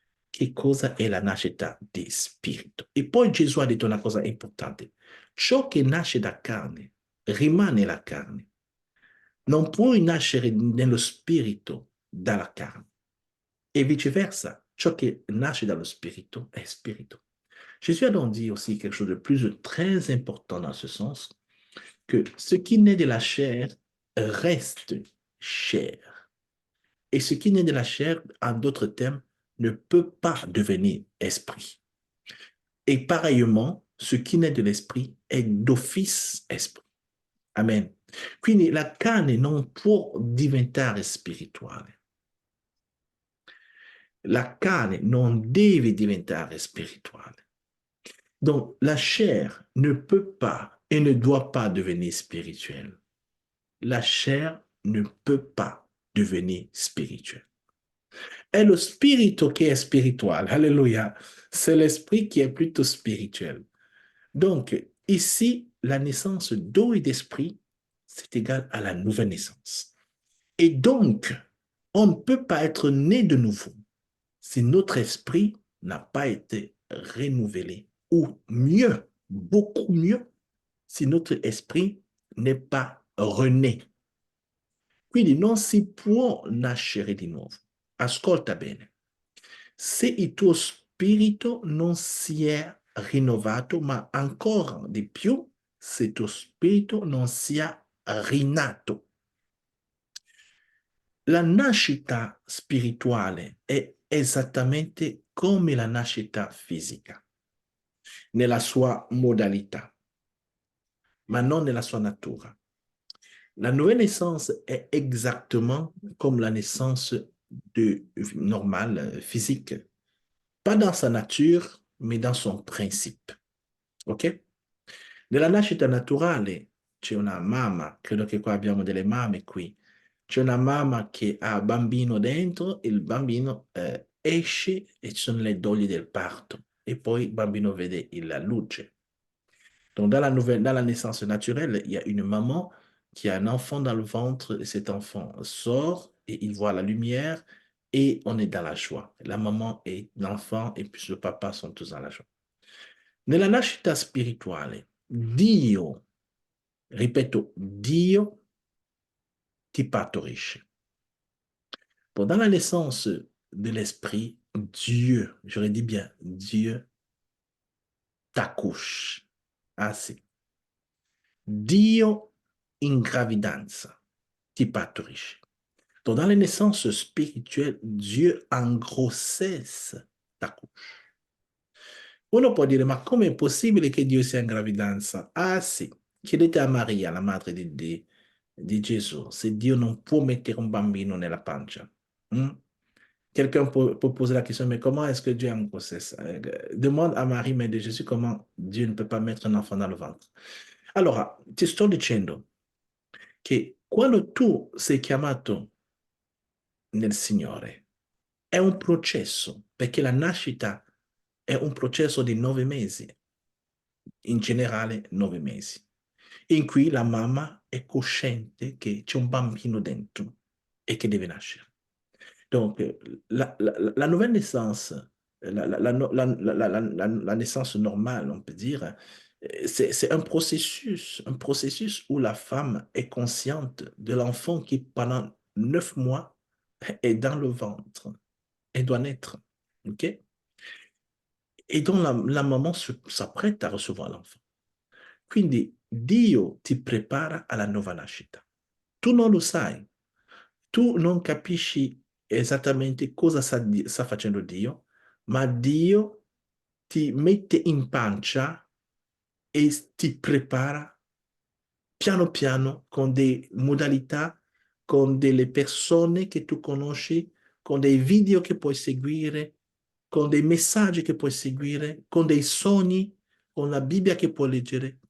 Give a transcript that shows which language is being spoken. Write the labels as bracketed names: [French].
[Italian] Che cosa è la nascita di spirito? E poi Gesù ha detto una cosa importante: ciò che nasce da carne rimane la carne. Non puoi nascere nello spirito dalla carne. [French] Et vice-versa, [Italian] ciò che nasce dallo spirito è spirito. [French] Jésus a donc dit aussi quelque chose de plus très important dans ce sens, que ce qui naît de la chair reste chair. Et ce qui naît de la chair, en d'autres termes, ne peut pas devenir esprit. Et pareillement, ce qui naît de l'esprit è d'office esprit. Amen. [Italian] Quindi la carne non può diventare spirituale. La carne non deve diventare spirituale. [French] Donc, la chair ne peut pas et ne doit pas devenir spirituelle. La chair ne peut pas devenir spirituelle. [Italian] È lo spirito che è spiritual. [French] Alléluia. C'est l'esprit qui est plutôt spirituel. Donc, ici, la naissance d'eau et d'esprit, c'est égal à la nouvelle naissance. Et donc, on ne peut pas être né de nouveau si notre esprit n'a pas été renouvelé. Ou mieux, beaucoup mieux, si notre esprit n'est pas rené. [Italian] Quindi non si può nascere di nuovo. Ascolta bene. Se il tuo spirito non si è rinnovato, ma ancora di più, se il tuo spirito non sia rinato. La nascita spirituale è esattamente come la nascita fisica, nella sua modalità, ma non nella sua natura. [French] La nouvelle naissance est exactement comme la naissance normale, physique, pas dans sa nature, mais dans son principe. Ok? [Italian] Nella nascita naturale c'è una mamma, credo che qua abbiamo delle mamme qui, c'è una mamma che ha bambino dentro, il bambino esce e ci sono le doglie del parto e poi il bambino vede la luce. [French] Donc dans la naissance naturelle, il y a une maman qui a un enfant dans le ventre et cet enfant sort et il voit la lumière et on est dans la joie. La maman et l'enfant et puis le papa sont tous dans la joie. [Italian] Nella nascita spirituale, Dio, ripeto, Dio ti partorisce. [French] Pendant la naissance de l'esprit, Dieu, j'aurais dit bien, Dieu t'accouche. [Italian] Ah, sì. Dio in gravidanza ti partorisce. [French] Donc, dans la naissance spirituelle, Dieu en grossesse t'accouche. [Italian] Uno può dire, ma com'è possibile che Dio sia in gravidanza? Ah sì, chiedete a Maria, la madre di Gesù, se Dio non può mettere un bambino nella pancia. Mm? [French] Quelqu'un peut poser la question, mais comment est-ce que Dieu est en grossesse? Demande à Marie, mère de Jésus, comment Dieu ne peut pas mettre un enfant dans le ventre. [Italian] Allora, ti sto dicendo che quando tu sei chiamato nel Signore, è un processo, perché la nascita è un processo di 9 mesi, in generale 9 mesi, in cui la mamma è cosciente che c'è un bambino dentro e che deve nascere. [French] Donc, la nouvelle naissance la naissance normale, on peut dire, c'est un processus où la femme est consciente de l'enfant qui, pendant 9 mois, est dans le ventre et doit naître. OK? Et donc la maman s'apprête à recevoir l'enfant. [Italian] Quindi Dio ti prepara alla nuova nascita. Tu non lo sai, tu non capisci esattamente cosa sta facendo Dio, ma Dio ti mette in pancia e ti prepara piano piano con delle modalità, con delle persone che tu conosci, con dei video che puoi seguire, con dei messaggi che puoi seguire, con dei sogni, con la Bibbia che puoi leggere.